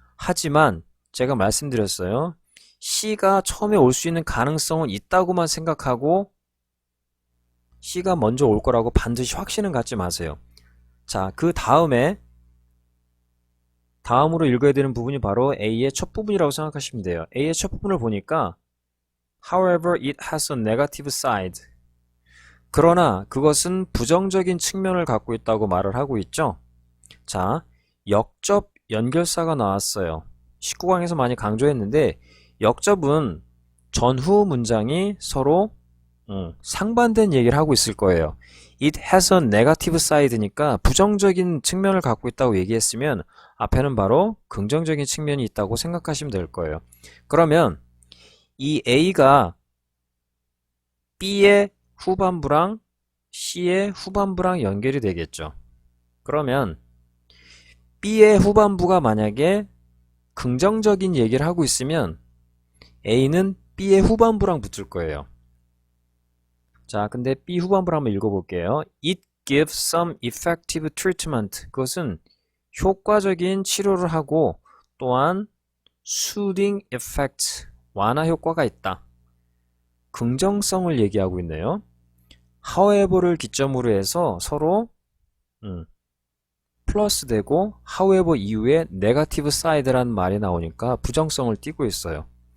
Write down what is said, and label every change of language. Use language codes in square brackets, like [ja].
[ko] 하지만 제가 말씀드렸어요. C가 처음에 올 수 있는 가능성은 있다고만 생각하고 C가 먼저 올 거라고 반드시 확신은 갖지 마세요. 자, 그 다음으로 읽어야 되는 부분이 바로 A의 첫 부분이라고 생각하시면 돼요. A의 첫 부분을 보니까 [en] However, it has a negative side. [ko] 그러나 그것은 부정적인 측면을 갖고 있다고 말을 하고 있죠. 자, 역접 연결사가 나왔어요. 19강에서 많이 강조했는데 역접은 전후 문장이 서로 상반된 얘기를 하고 있을 거예요. [en] It has a negative side [ko] 니까 부정적인 측면을 갖고 있다고 얘기했으면 앞에는 바로 긍정적인 측면이 있다고 생각하시면 될 거예요. 그러면 이 A가 B의 후반부랑 C의 후반부랑 연결이 되겠죠. 그러면 B의 후반부가 만약에 긍정적인 얘기를 하고 있으면 A는 B의 후반부랑 붙을 거예요. 자, 근데 B 후반부를 한번 읽어볼게요. [en] It gives some effective treatment. [ko] 그것은 효과적인 치료를 하고 또한 [en] soothing effect, [ko] 완화 효과가 있다. 긍정성을 얘기하고 있네요. however를 기점으로 해서 서로 플러스 되고 however 이후에 negative side라는 말이 나오니까 부정성을 띠고 있어요.